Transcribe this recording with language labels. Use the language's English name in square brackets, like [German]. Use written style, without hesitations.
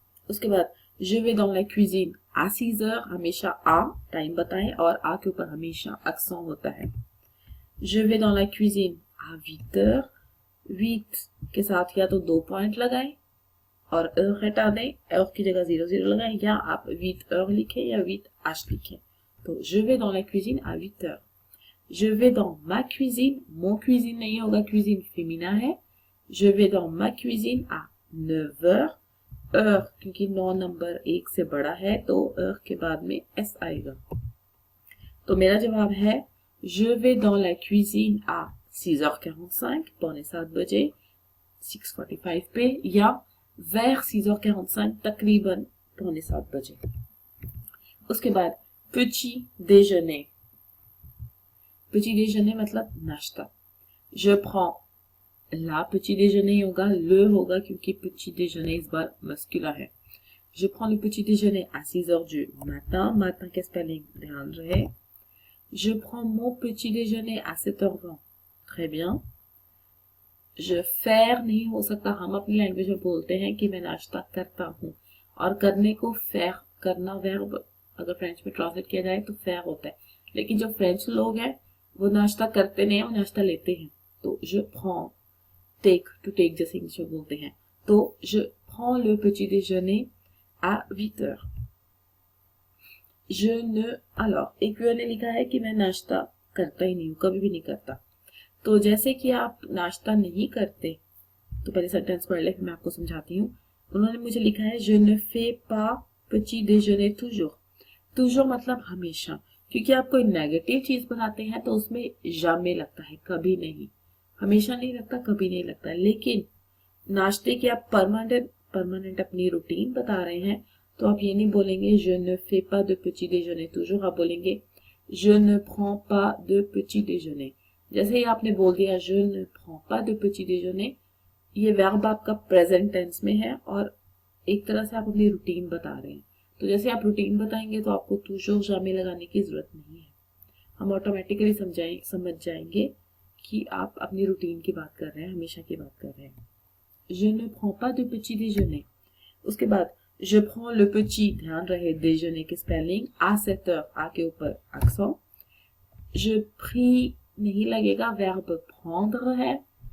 [Hindi] उसके बाद [French] je vais dans la cuisine à 6h, [Hindi] हमेशा आ टाइम बताएं और आ के ऊपर हमेशा accent होता है। [French] je vais dans la cuisine à 8h, [Hindi] 8 के साथ या तो 2 पॉइंट लगाएं और हटा दें, की जगह 00 लगाएं, या आप 8h लिखें या 8h लिखें। [French] तो je vais dans la cuisine à 8h। je vais dans ma cuisine, mon cuisine [Hindi] नहीं होगा, [French] cuisine féminin [Hindi] है। [French] je vais dans ma cuisine à 9h, [Hindi] क्योंकि 9 नंबर 1 से बड़ा है तो के बाद में s आएगा। तो मेरा जवाब है [French] je vais dans la cuisine à 6h45, [Hindi] पौने 7 बजे, 6:45 पे, या [French] vers 6h45, [Hindi] तकरीबन पौने 7 बजे। उसके बाद petit déjeuner, petit déjeuner मतलब नाश्ता। [French] je prends, la petit déjeuner [Hindi] होगा, le होगा, क्योंकि petit déjeuner इस बार मस्कुला है। [French] je prends le petit déjeuner à 6h du matin, [Hindi] matin के स्पेलिंग ध्यान रहे। [French] je prends mon petit déjeuner à 7h20, très bien। je faire [Hindi] नहीं हो सकता, हम अपनी लैंग्वेज में बोलते हैं कि मैं नाश्ता करता हूँ, और करने को faire करना verb अगर फ्रेंच में ट्रांसलेट किया जाए तो faire होता है, लेकिन जो फ्रेंच लोग हैं वो नाश्ता करते नहीं है, वो नाश्ता लेते हैं। तो [French] je prends [Hindi] टू टेक जैसे इंग्लिश में बोलते हैं। [French] तो je prends le petit déjeuner à 8 heures। je ne [Hindi] alors एक व्यूअर ने लिखा है कि मैं नाश्ता करता ही नहीं हूँ, कभी भी नहीं करता। तो जैसे कि आप नाश्ता नहीं करते, तो पहले सेंटेंस पढ़ ले फिर मैं आपको समझाती हूँ। उन्होंने मुझे लिखा है [French] je ne fais pas petit déjeuner toujours। [Hindi] toujours मतलब हमेशा, क्योंकि आप कोई नेगेटिव चीज बनाते हैं तो उसमें jamais लगता है, कभी नहीं। हमेशा नहीं लगता, कभी नहीं लगता। लेकिन नाश्ते की आप परमानेंट अपनी रूटीन बता रहे हैं, तो आप ये नहीं बोलेंगे [French] je ne fais pas de petit déjeuner toujours, [Hindi] आप बोलेंगे [French] je ne prends pas de petit déjeuner। [Hindi] जैसे ही आपने बोल दिया [French] je ne prends pas de petit déjeuner, [Hindi] ये वर्ब आपका प्रेजेंट टेंस में है और एक तरह से आप अपनी रूटीन बता रहे हैं। तो जैसे आप रूटीन बताएंगे तो आपको [French] toujours jamais [Hindi] लगाने की जरूरत नहीं है, हम ऑटोमेटिकली समझ जाएंगे कि आप अपनी रूटीन की बात कर रहे हैं, हमेशा की बात कर रहे हैं। [French] je ne prends pas de petit déjeuner। [Hindi] उसके बाद [French] je prends le petit, [Hindi] ध्यान रहे déjeuner की स्पेलिंग [French] à 7 heures, [Hindi] आ के ऊपर accent। [French] je prie [Hindi] नहीं लगेगा, [French] verbe prendre [Hindi] है।